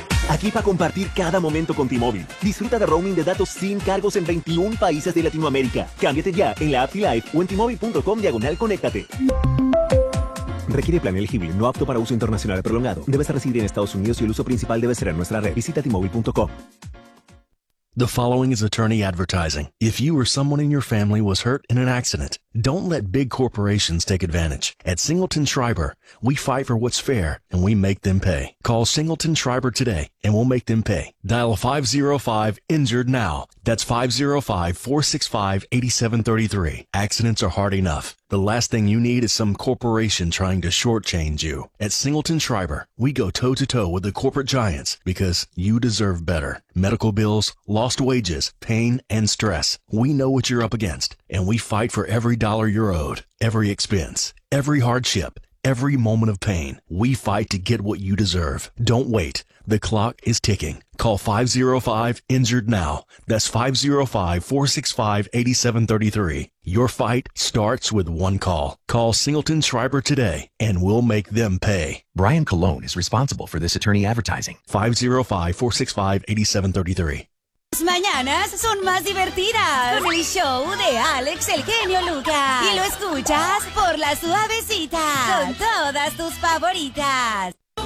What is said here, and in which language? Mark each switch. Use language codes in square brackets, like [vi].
[es] Aquí para compartir cada momento con T-Mobile. Disfruta de roaming de datos sin cargos en 21 países de Latinoamérica. Cámbiate ya en la app T-Life o en T-Mobile.com/conéctate. Requiere plan elegible, no apto para uso internacional prolongado. Debes residir en Estados Unidos y el uso principal debe ser en nuestra red. Visita T-Mobile.com. [en] The following is attorney advertising. If you or someone in your family was hurt in an accident, don't let big corporations take advantage. At Singleton Schreiber, we fight for what's fair, and we make them pay. Call Singleton Schreiber today, and we'll make them pay. Dial 505-INJURED now. That's 505-465-8733. Accidents are hard enough. The last thing you need is some corporation trying to shortchange you. At Singleton Schreiber, we go toe-to-toe with the corporate giants because you deserve better. Medical bills, lost wages, pain, and stress. We know what you're up against, and we fight for every dollar you're owed, every expense, every hardship, every moment of pain. We fight to get what you deserve. Don't wait. The clock is ticking. Call 505-INJURED now. That's 505-465-8733. Your fight starts with one call. Call Singleton Schreiber today, and we'll make them pay. Brian Colon is responsible for this attorney advertising. 505-465-8733. [es] Las mañanas son más divertidas con el show de Alex, el genio Lucas. Y lo escuchas por la suavecita con todas tus favoritas.